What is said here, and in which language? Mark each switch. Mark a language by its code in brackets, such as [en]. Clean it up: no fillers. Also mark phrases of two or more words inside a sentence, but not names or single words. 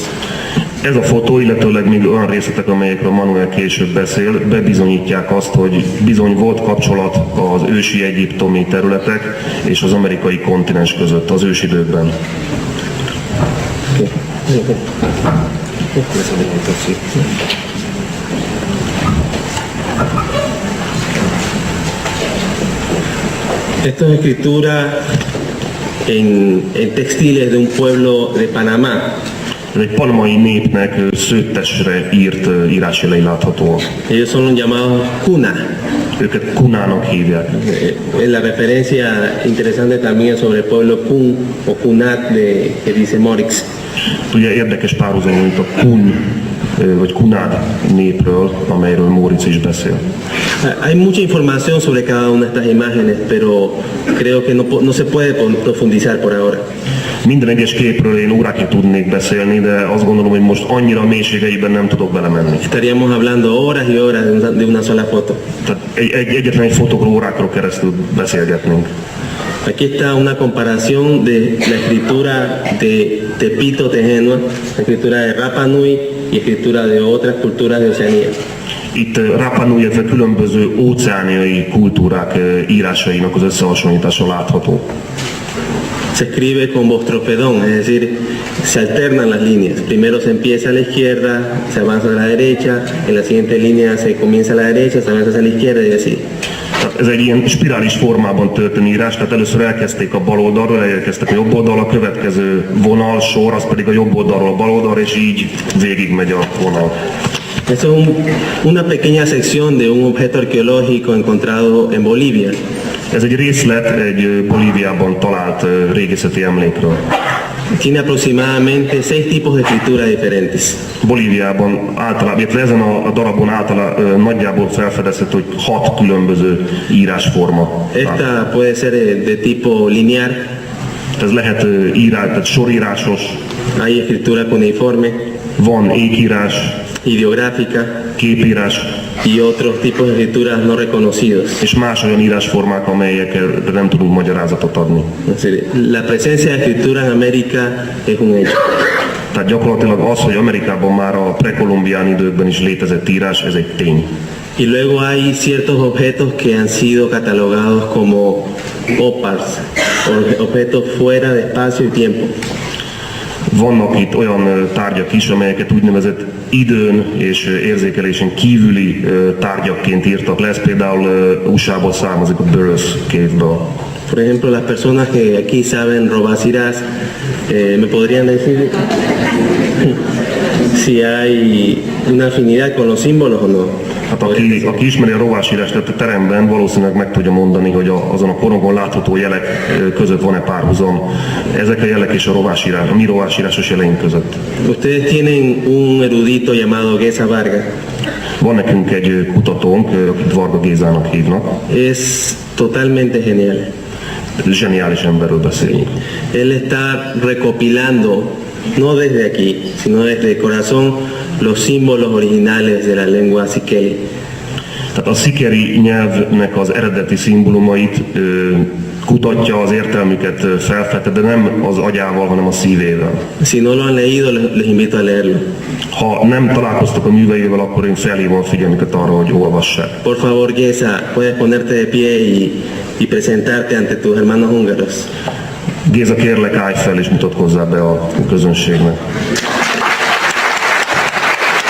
[hu] Ez a fotó, illetőleg még olyan részletek, amelyekről Manuel később beszél, bebizonyítják azt, hogy bizony volt kapcsolat az ősi egyiptomi területek és az amerikai kontinens között az ősidőkben. [es] Esto es escritura en textiles de un pueblo de Panamá. [hu] Ez egy panamai népnek szőttesre írt írásjelei láthatóak. [es] Ellos son llamados cuna. [hu] Őket kunának hívják. [es] La referencia interesante también sobre el pueblo Kun o Kunat que dice Morix. [hu] Ugye érdekes párhuzam, mint a kun vagy kunád népről, amelyről Móricz is beszél. [es] Hay mucha información sobre cada una de estas imágenes, pero creo que no se puede profundizar por ahora. [hu] Minden egyes képről én órákig tudnék beszélni, de azt gondolom, hogy most annyira mélységeiben nem tudok belemenni. [es] Estaríamos hablando horas y horas de una sola foto. [hu] Tehát egyetlen egy fotókról órákról keresztül beszélgetnénk. [es] Aquí está una comparación de la escritura de Tepito Tejenua, la escritura de Rapa Nui y escritura de otras culturas de Oceanía. [hu] Itt Rapa Nui, illetve különböző óceániai kultúrák írásainak az összehasonlítása látható. [es] Se escribe con bostropedón, es decir, se alternan las líneas. Primero se empieza a la izquierda, se avanza a la derecha, en la siguiente línea se comienza a la derecha, se avanza a la izquierda y así. [hu] Ez egy ilyen spirális formában történő írás, tehát először elkezdték a bal oldalról, elkezdtek a jobb oldalra, a következő vonal, sor, az pedig a jobb oldalról a bal oldalra, és így végigmegy a vonal. [es] Esto es una pequeña sección de un objeto arqueológico encontrado en Bolivia. [hu] Ez egy részlet egy Bolíviában talált régészeti emlékről. [es] Tiene aproximadamente 6 tipos de escritura diferentes. [hu] Bolíviában általában, illetve ezen a darabon általában nagyjából felfedezhető, hogy 6 különböző írásforma. [es] Esta puede ser de tipo lineal. [hu] Ez lehet írás, tehát sorírásos. [es] Hay escritura cuneiforme. [hu] Van ékírás, [es] ideográfica, [hu] képírás [es] y otros tipos de escrituras no reconocidos. [hu] És más olyan írásformák, amelyekre nem tudunk magyarázatot adni. [es] La presencia de escritura en América es un hecho. [hu] Tehát gyakorlatilag az, hogy Amerikában már a prekolumbián időkben is létezett írás, ez egy tény. [es] Y luego hay ciertos objetos que han sido catalogados como OPARs, objetos fuera de espacio y tiempo. [hu] Vannak itt olyan tárgyak is, amelyeket úgynevezett időn és érzékelésen kívüli tárgyakként írtak le, ez például USA-ból származik a Burroughs Cave-ből. [es] Por ejemplo, las personas que aquí saben Robásirás, ¿me podrían decir si hay una afinidad con los símbolos o no? [hu] Hát aki ismeri a rovásírást a teremben, valószínűleg meg tudja mondani, hogy azon a korongon látható jelek között van-e párhuzam. Ezek a jelek és a mi rovásírásos jeleink között. [es] Ustedes tienen un erudito llamado Geza Varga. [hu] Van nekünk egy kutatónk, akit Varga Gézának hívnak. [es] Es totalmente genial. [hu] Zseniális emberről beszélünk. [es] Él está recopilando, no desde aquí, sino desde el corazón, los símbolos originales de la lengua Sikeli. [hu] Tehát a szikeri nyelvnek az eredeti szimbólumait kutatja, az értelmüket felfedte, de nem az agyával, hanem a szívével. [es] Si no lo han leído, les invito a leerlo. [hu] Ha nem találkoztak a műveivel, akkor én felhívom a figyelmüket arra, hogy olvassák. [es] Por favor, Geza, puedes ponerte de pie y presentarte ante tus hermanos húngaros. [hu] Géza, kérlek, állj fel és mutatkozzál be a közönségnek.